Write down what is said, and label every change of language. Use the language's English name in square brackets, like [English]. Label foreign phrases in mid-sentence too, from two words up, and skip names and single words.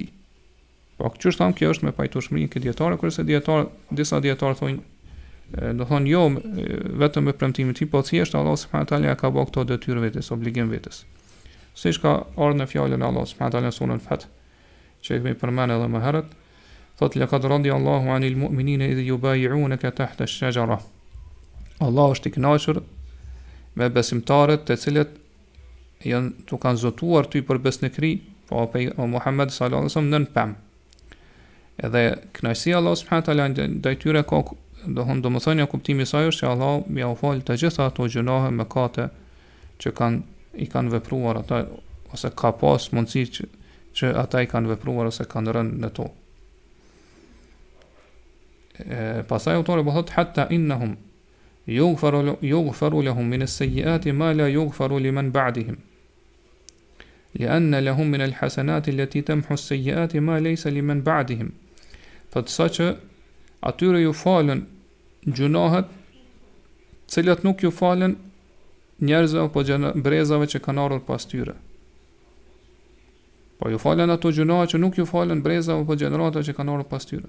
[Albanian] Po kjo është kjo është me pajtueshmërinë këtë dietare, kurse disa dietarë thonë, do thonë jo vetëm me premtimin e tij, po thjesht Allah [Arabic] سبحانه وتعالى [Albanian] ka bërë këto detyrë vetes, obligim vetes. Siç ka ardhur në fjalën e Allah [Arabic] سبحانه وتعالى [Albanian] në surën Fath, që e kemi përmendur edhe më herët, thotë [Arabic] لقد رضي الله عن المؤمنين إذ يبايعونك تحت الشجرة. [Albanian] Allah është i kënaqur me besimtarët të cilët janë të kanë zotuar ty për besnikëri, po Muhammed [Arabic] صلى الله عليه وسلم [Albanian] nën pemë. Edhe kënaqësia Allah [Arabic] سبحانه وتعالى [Albanian] ndaj tyre ka, domethënë kuptimi i saj është që Allah më ia fal të gjitha ato gjunohe, mëkate që i kanë vepruar ata ose ka pas mundësi që ata i kanë vepruar ose kanë rënë në to. Pastaj autori po thotë [Arabic] حتى إنهم يغفر لهم من السيئات ما لا يغفر لمن بعدهم لأن لهم من الحسنات التي تمحو السيئات ما ليس لمن بعدهم. [Albanian] Fatsa atyre ju falen gjunohet cilat nuk ju falen njerëzve apo brezave që kanë ardhur pas tyre. Po ju falen ato gjunohet që nuk ju falen brezave apo gjenerata që kanë ardhur pas tyre.